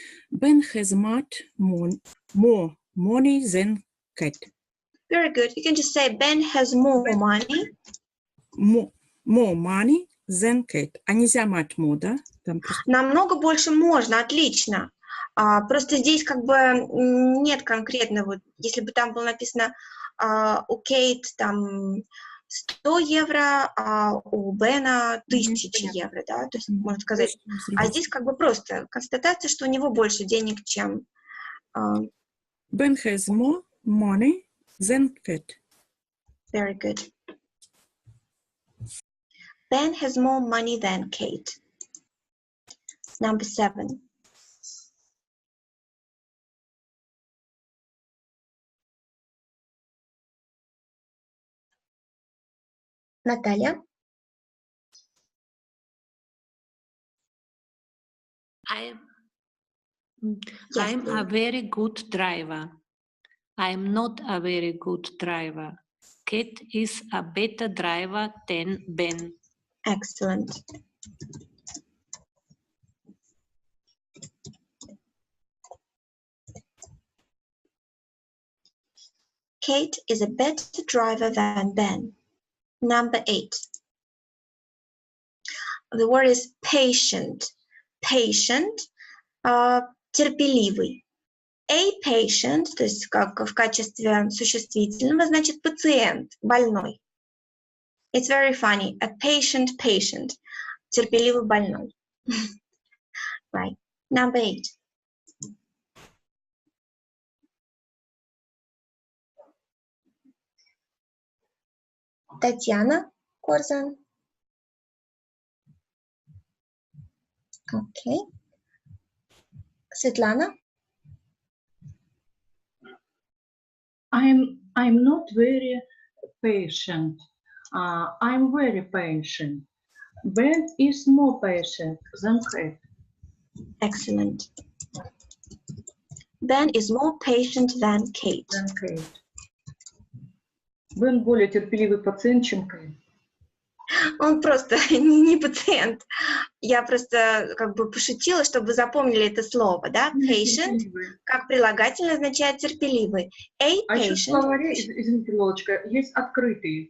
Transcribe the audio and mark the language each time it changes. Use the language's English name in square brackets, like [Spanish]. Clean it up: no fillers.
[English] Ben has much more money than Cat. Very good. You can just say Ben has more money. More money than Cat. [Russian] А нельзя [English] much more, [Russian] да? Там просто... Намного больше можно, отлично. Просто здесь как бы нет конкретного. Если бы там было написано у Кейт там 100 евро, а у Бена 1000 евро, да, то есть можно сказать. А здесь как бы просто констатация, что у него больше денег, чем... [English] Ben has more money than Cat. Very good. Ben has more money than Kate. Number 7. [Russian] Наталья? [English] I'm Yes, a very good driver. I'm not a very good driver. Kate is a better driver than Ben. Excellent. Kate is a better driver than Ben. Number 8. The word is patient. [Russian] Patient, терпеливый. [English] A patient, [Russian] то есть как в качестве существительного, значит пациент, больной. [English] It's very funny. A patient, [Russian] терпеливый больной. [English] Right. Number 8. [Russian] Татьяна Корзан. [English] Okay. Светлана. I'm not very patient. I'm very patient. Ben is more patient than Kate. Excellent. Ben is more patient than Kate. [Russian] Бен более терпеливый пациент, чем Кate. Он просто не пациент. Я просто как бы пошутила, чтобы вы запомнили это слово, да? Patient, как прилагательное, означает терпеливый. [English] A [Russian] А еще в [English] patient. [Russian] словаре, извините, Лолочка, есть открытый.